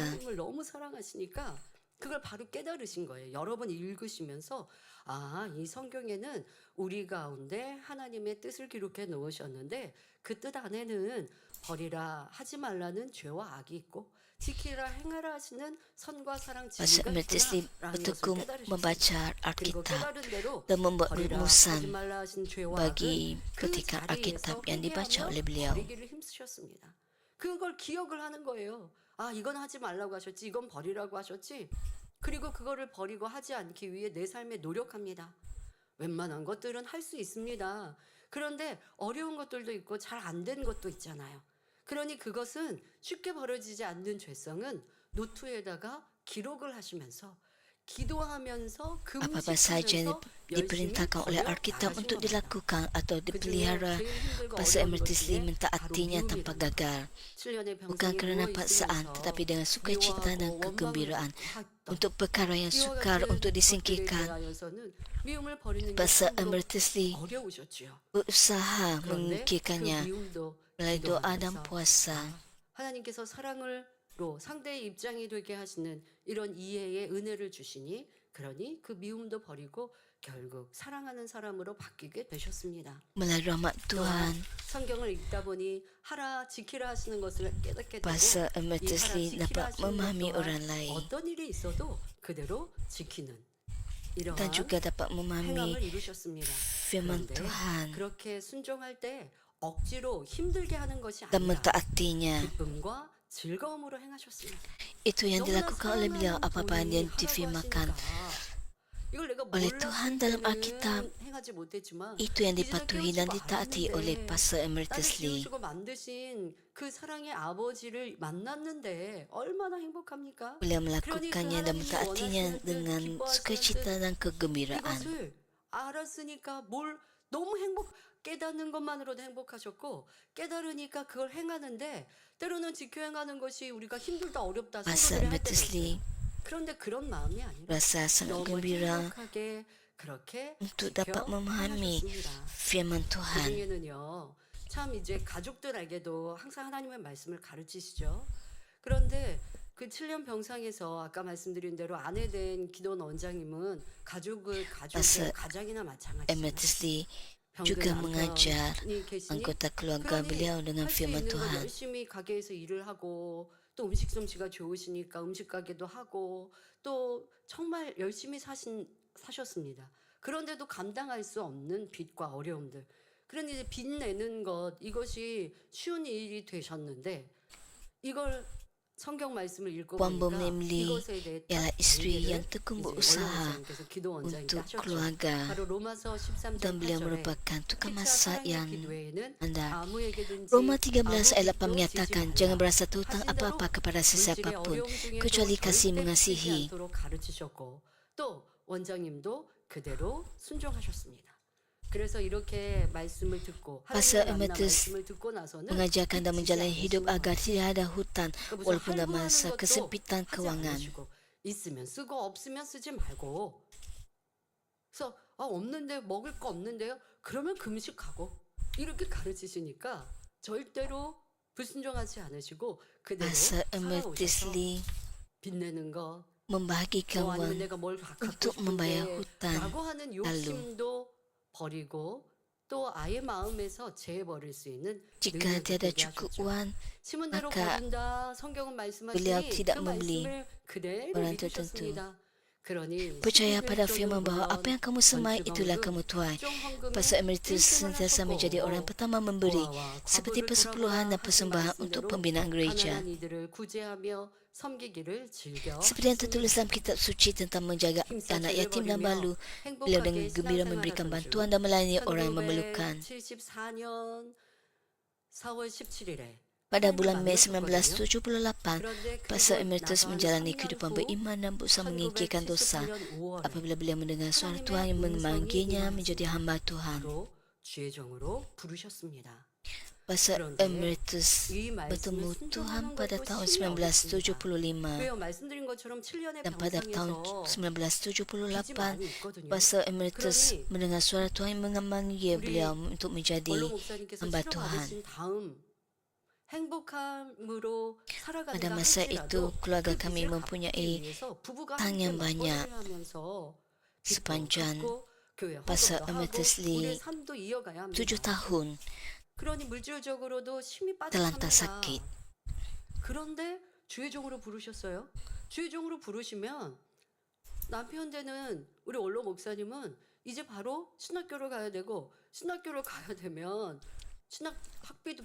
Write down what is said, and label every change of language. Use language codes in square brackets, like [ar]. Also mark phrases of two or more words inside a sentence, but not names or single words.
[ko] 하나님을 너무 사랑하시니까 그걸 바로 깨달으신 거예요. 여러 번 읽으시면서 이 성경에는 우리 가운데 하나님의 뜻을 기록해 놓으셨는데 그 뜻 안에는 버리라 하지 말라는 죄와 악이 있고 지키라 행하라 하시는 선과 사랑 [ms] Pastor [ko] 진리가 [ms] Emeritus Lee [ko] 있구나라는 [ms] bertekun [ko] 것을 깨달으셨어요. [ms] membaca [ko] 그리고 [ms] Alkitab [ko] 깨달은 대로 [ms] dan membuat [ko] 버리라 [ms] rumusan [ko] 하지 말라 하신 죄와 [ms] bagi [ko] 악은 그 [ms] petikan [ko] 자리에서 [ms] Alkitab yang dibaca [ko] 회개하며 [ms] oleh beliau. [ko] 버리기를 힘쓰셨습니다. 그걸 기억을 하는 거예요. 이건 하지 말라고 하셨지, 이건 버리라고 하셨지. 그리고 그거를 버리고 하지 않기 위해 내 삶에 노력합니다. 웬만한 것들은 할 수 있습니다. 그런데 어려운 것들도 있고 잘 안 된 것도 있잖아요. 그러니 그것은 쉽게 벌어지지 않는 죄성은 노트에다가 기록을 하시면서 기도하면서 [ms] Apa-apa saja yang diperintahkan oleh Alkitab untuk dilakukan atau dipelihara, Pastor Emeritus Lee mentaatinya tanpa gagal. Bukan kerana paksaan, tetapi dengan sukacita dan kegembiraan. Untuk perkara yang sukar untuk disingkirkan, Pastor Emeritus Lee berusaha mengikirkannya melalui doa dan puasa. [ko] 하나님께서 사랑으로 상대의 입장이 되게 하시는 이런 이해의 은혜를 주시니 그러니 그 미움도 버리고 결국 사랑하는 사람으로 바뀌게 되셨습니다. [ms] Melalui rahmat Tuhan, [ko] 성경을 읽다 보니 하라 지키라 하시는 것을 깨닫게 되고 [ms] Pastor [ko] 이 [ms] Emeritus [ko] 하라 [ms] Lee [ko] 지키라 [ms] dapat [ko] 하시는 [ms] memahami [ko] 것 [ms] orang [ko] 또한 [ms] lain [ko] 어떤 일이 있어도 그대로 지키는 [ms] dan [ko] 이러한 [ms] juga dapat [ko] 행함을 [ms] memahami [ko] 이루셨습니다. [ms] firman [ko] 그런데 [ms] Tuhan [ko] 그렇게 순종할 때 억지로 힘들게 하는 것이 [ms] dan [ko] 아니라 [ms] mentaatinya. [ko] 기쁨과 즐거움으로 행하셨습니다. [ms] Itu yang [ko] 너무나 [ms] dilakukan oleh beliau [ko] 사랑하는 [ms] apa-apa yang [ko] 분이 [ms] difirmakan [ko] 하라고 하시니까 이걸 내가 [ms] oleh Tuhan dalam [ko] 몰랐을 [ms] Alkitab. [ko] 때는 행하지 못했지만 [ms] Itu yang [ko] 이제는 [ms] dipatuhi [ko] 깨우치고 [ms] dan ditaati oleh [ko] 알았는데 [ms] Pastor [ko] 나를 [ms] Emeritus Lee. [ko] 지으시고 만드신 그 사랑의 아버지를 만났는데 얼마나 행복합니까? [ms] Beliau [ko] 그러니 그 [ms] melakukannya dan [ko] 하나님이 [ms] mentaatinya [ko] 원하시는 뜻, [ms] dengan [ko] 기뻐하시는 [ms] sukacita dan [ko] 뜻 [ms] kegembiraan. [ko] 이것을 알았으니까 뭘 너무 깨닫는 것만으로도 행복하셨고 깨달으니까 그걸 행하는데 때로는 지켜 행하는 것이 우리가 힘들다 어렵다 [ms] Pastor [ko] 생각을 할 때도 [ms] Emeritus [ko] 있어요. [ms] Lee [ko] 그런데 그런 마음이 아니라 [ms] rasa sangat [ko] 너무 [ms] gembira [ko] 행복하게 그렇게 [ms] untuk [ko] 지켜 [ms] dapat memahami [ko] 행하셨습니다. [ms] firman Tuhan. [ko] 그중에는요, 참 이제 가족들에게도 항상 하나님의 말씀을 가르치시죠. 그런데 그 7년 병상에서 아까 말씀드린 대로 아내 된 기도원 원장님은 가족의 [ms] Pastor [ko] 가장이나 마찬가지잖아요. [ms] Emeritus Lee juga mengajar anggota keluarga beliau dengan [ko] 할수 [ms] firman [ko] 있는 건 [ms] Tuhan. [ko] 열심히 가게에서 일을 하고 또 음식 솜씨가 좋으시니까 음식 가게도 하고 또 정말 열심히 사셨습니다. 그런데도 감당할 수 없는 빚과 어려움들. 그런데 이제 빚 내는 것 이것이 쉬운 일이 되셨는데 이걸 성경 말씀을 읽고 [ms] Puan Bom [ko] 보니까 [ms] Lim Lee [ko] 이것에 대해 [ms] ialah isteri [ko] 얘기를 [ms] yang tekun [ko] 이제 [ms] berusaha [ko] 원로원장님께서 기도 원장님께 [ms] untuk [ko] 하셨죠. [ms] keluarga [ko] 바로 로마서 13장 [ms] dan beliau [ko] 8절에 [ms] merupakan tukang [ko] 피차 [ms] masak [ko] 사랑의 [ms] yang [ko] 기도에는 [ms] andal. [ko] 아무에게든지 [ms] Roma 13 ayat 8 [ko] 아무 빚도 [ms] menyatakan, [ko] 지지 [ms] jangan [ko] 말라. [ms] berasa hutang [ko] 하신 대로 [ms] apa-apa kepada [ko] 물질의 [ms] sesiapapun, [ko] 어려움 중에도 [ms] kecuali kasih [ko] 절대 빚지 [ms] mengasihi. [ko] 않도록 가르치셨고 또 원장님도 그대로 순종하셨습니다. 그래서 이렇게 말씀을 듣고 [ms] Pastor [ko] 하나님의 만나 [ms] Emeritus [ko] 말씀을 듣고 나서는 [ms] mengajarkan dan [ko] 빚지지 [ms] menjalani hidup [ko] 않으시는 [ms] agar [ko] 거예요. [ms] tidak ada hutang [ko] 그러니까 무슨 [ms] walaupun dalam [ko] 할부하는 [ms] masa [ko] 것도 [ms] kesempitan [ko] 하지 [ms] keuangan. [ko] 않으시고 있으면 쓰고 없으면 쓰지 말고 그래서 없는데 먹을 거 없는데요? 그러면 금식하고 이렇게 가르치시니까 절대로 불순종하지 않으시고 그대로 [ms] Pastor Emeritus [ko] 살아오셔서 [ms] Lee [ko] 빚내는 거 [ms] membahagikan [ko] 아니면 [ms] wang [ko] 내가 뭘 갖고 [ms] untuk membayar [ko] 싶은데 [ms] hutang. [ko] 라고 하는 욕심도 버리고 또 아이의 마음에서 제해버릴 수 있는 [ms] Jika [ko] 능력이 [ms] tiada [ko] 되게 [ms] cukup [ko] 하셨죠. [ms] wang, [ko] 심은대로 [ms] maka [ko] 거둔다. 성경은 [ms] beliau [ko] 말씀하시니 [ms] tidak [ko] 그 [ms] membeli [ko] 말씀을 그대로 [ms] orang tertentu. [ko] 믿으셨습니다. 그러니 [ms] Percaya pada [ko] 11조를 [ms] firman bahawa [ko] 물론 [ms] apa yang kamu semai itulah kamu [ko] 건축헌금, [ms] tuai. [ko] 국정헌금에 [ms] Pastor Emeritus [ko] 1등을 [ms] sentiasa menjadi orang [ko] 하셨고 [ms] pertama memberi, [ko] 보아와 [ms] seperti [ko] 과부를 [ms] persepuluhan dan [ko] 돌아보라 하신 [ms] persembahan untuk [ko] 말씀대로 [ms] pembinaan gereja. [ko] 가난한 이들을 구제하며 섬기기를 즐겨 [ms] Seperti yang tertulis dalam kitab suci tentang menjaga anak yatim dan balu, beliau dengan gembira memberikan bantuan dan melayani orang yang memerlukan. [ko] 1974년 4월 17일에 [ms] Pada bulan Mei 1978, Pastor Emeritus menjalani kehidupan beriman dan berusaha menyingkirkan dosa apabila beliau mendengar suara Tuhan yang memanggilnya menjadi hamba Tuhan. [ko] 주의종으로 부르셨습니다. [ms] Pastor Emeritus bertemu Tuhan pada tahun 1975 [ko] 왜요? 말씀드린 것처럼 7년의 [ms] dan pada tahun [ko] 병상에서 빚이 [ms] 1978, [ko] 많이 있거든요. [ms] Pastor Emeritus mendengar suara Tuhan yang memanggil beliau untuk menjadi [ko] 원로 목사님께서 [ms] hamba Tuhan. [ko] 치료받으신 다음 행복함으로 살아가는가 [ms] Pada masa itu, [ko] 할지라도 [ms] keluarga [ko] 그 [ms] kami [ko] 빚을 [ms] mempunyai [ko] 갚기 위해서 부부가 [ms] hutang [ko] 함께 [ms] yang banyak. [ko] 맞벌이를 하면서 빚도 [ms] Sepanjang [ko] 갚고 교회 [ms] Pastor [ko] 헌금도 하고 [ms] Emeritus [ko] 우리의 [ms] Lee [ko] 삶도 이어가야 합니다. [ms] 7 tahun [ko] 그러니 물질적으로도 힘이 [ms] terlantar [ko] 빠듯합니다. [ms] sakit. [ko] 그런데 주의 종으로 부르셨어요. 주의 종으로 부르시면 남편 되는 우리 원로 목사님은 이제 바로 신학교를 가야 되고 신학교를 가야 되면 신학 학비도